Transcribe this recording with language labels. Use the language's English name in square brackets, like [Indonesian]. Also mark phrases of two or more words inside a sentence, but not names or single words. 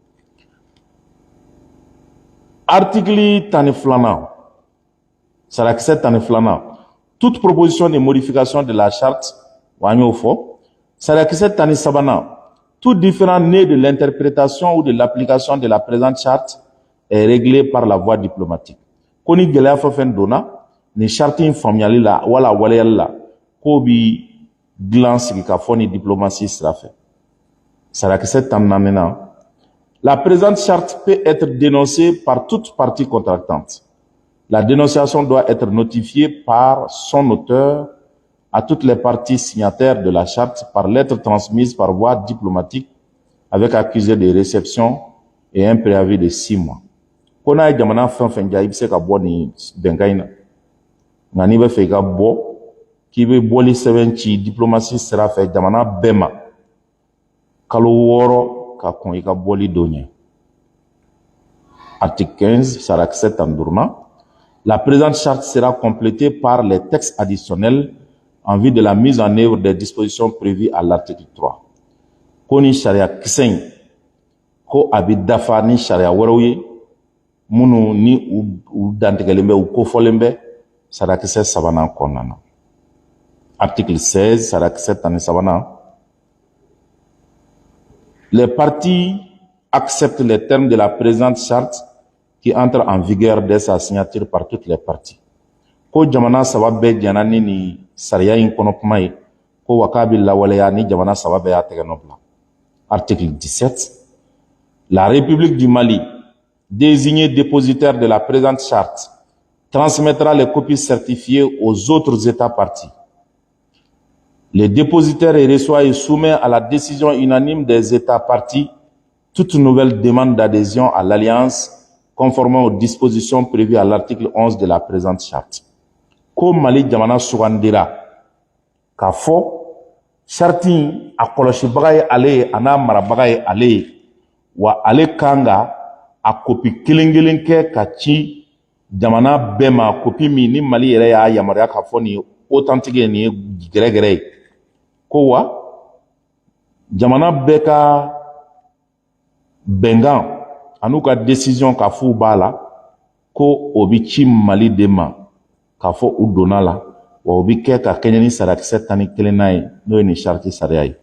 [French] Article 12 sarakisɛ 12 toute proposition de modification de la charte [Bambara] wa an y'o fɔ sarakisɛ 13 [French] tout différend né de l'interprétation ou de l'application de la présente charte est réglé par la voie diplomatique. [Bambara] Ko ni gɛlɛya fɛn fɛn donna ni charte in faamuyali la wala waleyali la k'o bi dilan sigi ka fɔ ni diplomatie sira fɛ. [French] Sarakisɛ 14 la présente charte peut être dénoncée par toute partie contractante. La dénonciation doit être notifiée par son auteur à toutes les parties signataires de la charte par lettre transmise par voie diplomatique avec accusé de réception et un préavis de 6 mois. [Bambara] Ko n'a ye jamana fɛn fɛn ja i bɛ se ka bɔ nin bɛnkan in na nka n'i bɛ fɛ i ka bɔ k'i bɛ bɔli sɛbɛn ci diplomatie sira fɛ jamana bɛɛ ma kalo 6 ka kɔn i ka bɔli don ɲɛ. [French] Article 15 sarakisɛ 15 la présente charte sera complétée par les textes additionnels en vue de la mise en œuvre des dispositions prévues à l'article 3. [Bambara] Ko ni sariya kisɛ in ko a bɛ dafa ni sariya wɛrɛw ye minnu ni u dantigɛlen bɛ u kofɔlen bɛ sarakisɛ 3 kɔnɔna na. [French] Article 16 sarakisɛ 13 les partis acceptent les termes de la présente charte qui entre en vigueur dès sa signature par toutes les parties. [Bambara] Ko jamana saba bɛɛ jɛna ni nin sariya in kɔnɔ kuma ye ko wa k'a bɛ lawaleya ni jamana saba bɛɛ y'a tɛgɛ nɔ bila. [French] Article 17 la République du Mali désignée dépositaire de la présente charte transmettra les copies certifiées aux autres États partis. Le dépositaire reçoit et soumet à la décision unanime des États partis toute nouvelle demande d'adhésion à l'Alliance conformément aux dispositions prévues à l'article 11 de la présente charte. [Bambara] Ko Mali jamana sugandira k'a fɔ charte in a kɔlɔsibaga ye ale ye a n'a marabaga ye ale ye wa ale kan ka a kopi kelen kelen kɛ ka ci jamana bɛɛ ma kopi min ni Mali yɛrɛ y'a yamaruya k'a fɔ nin ye authentique ye nin ye gɛrɛgɛrɛ ye ko wa jamana bɛɛ ka bɛnkan an'u ka décision k'a fɔ u b'a la ko o bi ci Mali de ma k'a fɔ u donna la wa o bi kɛ ka kɛɲɛ ni sarakisɛ 11 ye n'o ye nin charte sariya ye.